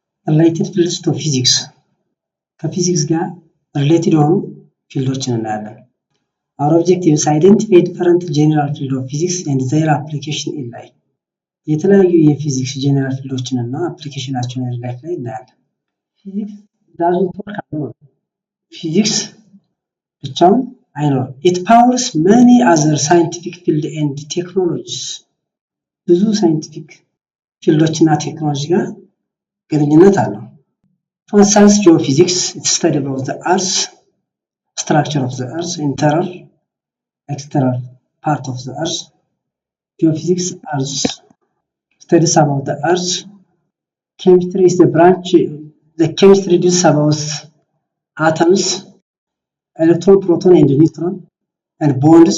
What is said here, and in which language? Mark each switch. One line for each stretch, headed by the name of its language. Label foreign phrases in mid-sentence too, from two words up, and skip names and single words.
English: related fields to physics
Amharic: ከፊዚክስ ጋር related የሆኑ ፊልዶችን እናያለን።
English: Our objective is identify different general field of physics and their application in life.
Amharic: የተለያዩ የፊዚክስ ጀነራል ፊልዶችን እና አፕሊኬሽናቸውን ላይፍ ላይ እናያለን። ፊዚክስ
English: doesn't work alone.
Amharic: ፊዚክስ ብቻውን አይኖርም።
English: It powers many other scientific fields and technologies.
Amharic: ብዙ ሳይንቲፊክ ፊልዶችና ቴክኖሎጂ ጋር ግንኙነት አለው።
English: For instance, geophysics, it's study about the earth, structure of the earth, internal, external part of the earth. Geophysics, earth, studies about the earth. Chemistry is the branch, the chemistry deals about atoms, electron, proton, and neutron, and bonds.